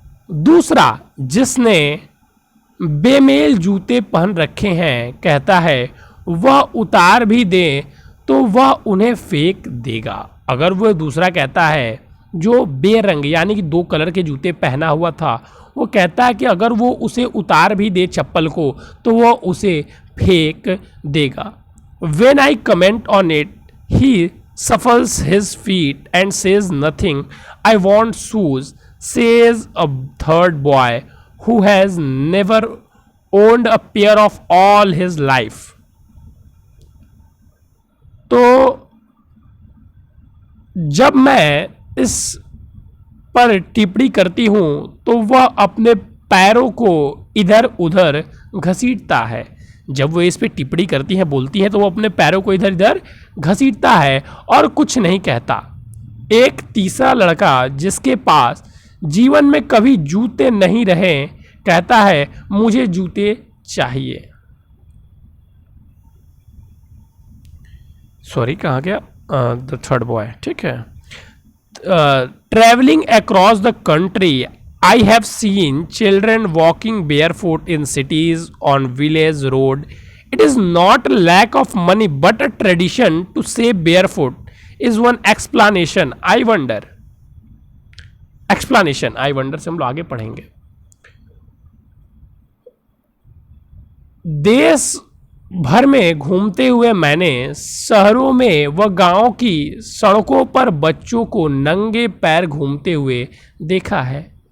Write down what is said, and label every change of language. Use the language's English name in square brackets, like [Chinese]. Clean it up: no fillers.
[Hindi] दूसरा जिसने बेमेल जूते पहन रखे हैं कहता है वह उतार भी दे तो वह उन्हें फेंक देगा। अगर वह दूसरा कहता है जो बेरंग यानी कि 2 कलर के जूते पहना हुआ था, वो कहता है कि अगर वो उसे उतार भी दे चप्पल को तो वह उसे फेंक देगा। [English] When I comment on it, he shuffles his feet and says nothing. I want shoes, says a third boy who has never owned a pair of all his life. [Hindi] तो जब मैं इस पर टिप्पणी करती हूं तो वह अपने पैरों को इधर उधर घसीटता है। जब वो इस पे टिप्पणी करती है, बोलती है, तो वो अपने पैरों को इधर इधर घसीटता है और कुछ नहीं कहता। एक तीसरा लड़का जिसके पास जीवन में कभी जूते नहीं रहे कहता है मुझे जूते चाहिए। सॉरी, कहाँ गया? [English] the third boy, [Hindi] ठीक है। [English] Travelling across the country, I have seen children walking barefoot in cities on village road. It is not a lack of money but a tradition to say barefoot is one explanation. I wonder. Explanation I wonder [Hindi] से हम लोग आगे पढ़ेंगे। देश भर में घूमते हुए मैंने शहरों में व गांवों की सड़कों पर बच्चों को नंगे पैर घूमते हुए देखा है।